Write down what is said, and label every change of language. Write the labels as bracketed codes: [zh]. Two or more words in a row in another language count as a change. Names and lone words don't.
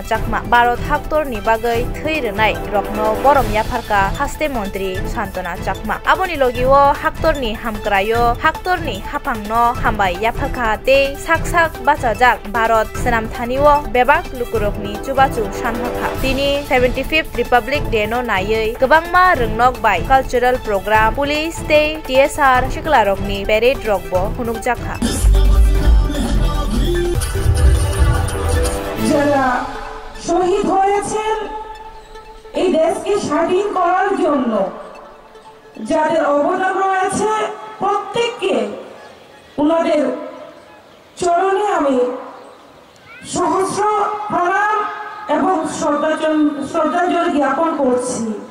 [trp] Chakma Bharat Haktor ni bagai thei rwnai rokno borom yapharka haste Montri Santona Chakma aboni logio Haktor ni hamkrayo Haktor ni hapangno hambai yapharka te sak bachajak Bharat senamthaniwo bebak lukurokni chubachu sanhakha tini 75th Republic Day no naiye gobangma rwngnok bai [en] cultural program [trp] police day TSR shiklarokni parade rokbo hunukjakha [bn] যারা শহীদ হয়েছেন এই দেশকে স্বাধীন করার জন্য যাদের অবদান রয়েছে প্রত্যেককে ওনাদের চরণে আমি সহস্র প্রণাম এবং শ্রদ্ধাঞ্জলি জ্ঞাপন করছি।